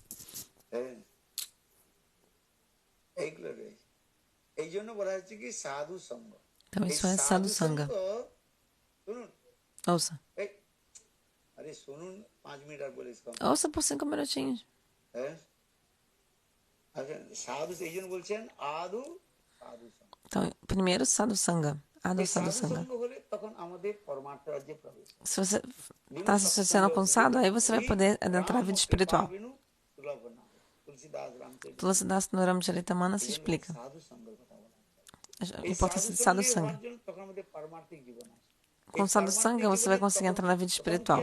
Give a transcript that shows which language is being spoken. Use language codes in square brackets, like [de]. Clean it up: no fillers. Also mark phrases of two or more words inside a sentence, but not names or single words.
[pt] Então isso é [sa] sadhu sangha. [pt] Ouça. Ouça por 5 minutinhos. Então, primeiro [sa] sadhu sangha. Adu sadhu sangha. [pt] Se você está se associando com sadhu, aí você vai poder adentrar a vida espiritual. Tulsidas no Ramcharitamana se explica a importância de [sa] sadhu sangha. [pt] Com [sa] sadhu sangha [pt] você vai conseguir entrar na vida espiritual.